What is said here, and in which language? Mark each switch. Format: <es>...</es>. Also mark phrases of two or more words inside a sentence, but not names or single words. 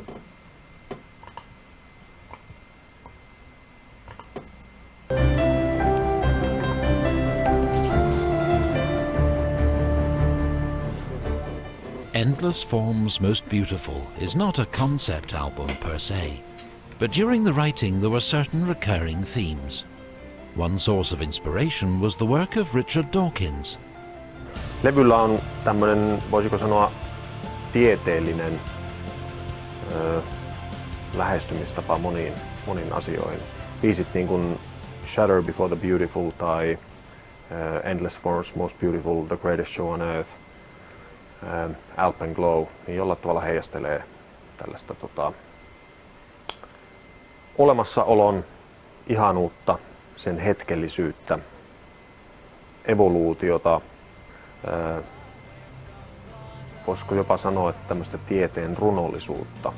<en>Endless Form's Most Beautiful is not a concept album per se, but during the writing there were certain recurring themes. One source of inspiration was the work of Richard Dawkins.</en> <fi>Levyllä on tämmönen, voisiko sanoa, tieteellinen lähestymistapa moniin asioihin. Biisit niin kuin Shadow Before the Beautiful tai Endless Form's Most Beautiful, The Greatest Show on Earth, Alpenglow, niin jollain tavalla heijastelee tällaista olemassaolon ihanuutta, sen hetkellisyyttä, evoluutiota, voisiko jopa sanoa, että tämmöistä tieteen runollisuutta.</fi>